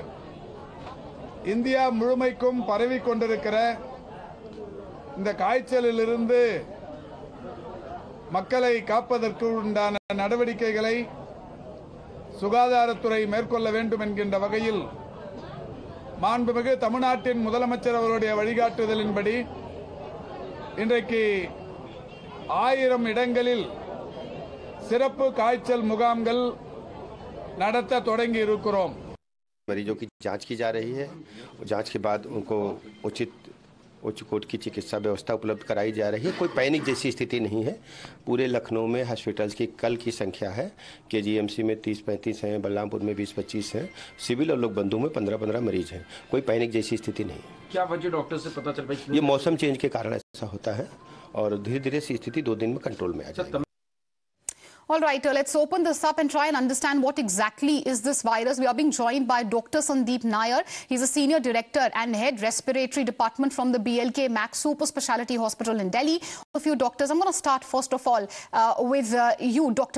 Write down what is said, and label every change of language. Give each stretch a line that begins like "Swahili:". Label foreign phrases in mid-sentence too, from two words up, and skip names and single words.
Tamil: இந்தியா முழுமைக்கும் பரவிக் கொண்டிருக்கிற இந்த காய்ச்சலிலிருந்து மக்களை காப்பதற்கு உண்டான நடவடிக்கைகளை சுகாதாரத்துறை மேற்கொள்ள வேண்டும் என்கின்ற வகையில் மாண்புமிகு தமிழ்நாட்டின் முதலமைச்சர் அவருடைய வழிகாட்டுதலின்படி இன்றைக்கு 1000 இடங்களில் சிறப்பு காய்ச்சல் முகாம்கள் நடத்த தொடங்கி இருக்கிறோம்.
Hindi: मरीजों की जांच की जा रही है और जांच के बाद उनको उच्च कोटि की चिकित्सा व्यवस्था उपलब्ध कराई जा रही है. कोई पैनिक जैसी स्थिति नहीं है. पूरे लखनऊ में हॉस्पिटल्स की कल की संख्या है कि GMC में 30-35 हैं, बलरामपुर में 20-25 हैं, सिविल और लोक बंधु में 15-15 मरीज हैं. कोई पैनिक जैसी स्थिति नहीं. क्या वजह डॉक्टर से पता चल पाई? ये मौसम चेंज के कारण ऐसा होता है और धीरे धीरे से स्थिति 2 दिन में कंट्रोल में आ जाएगी.
English: All right, let's open this up and try and understand what exactly is this virus. We are being joined by Dr. Sandeep Nair. He's a Senior Director and Head Respiratory Department from the BLK Max Super Speciality Hospital in Delhi. A few doctors. I'm going to start first of all with you, Dr.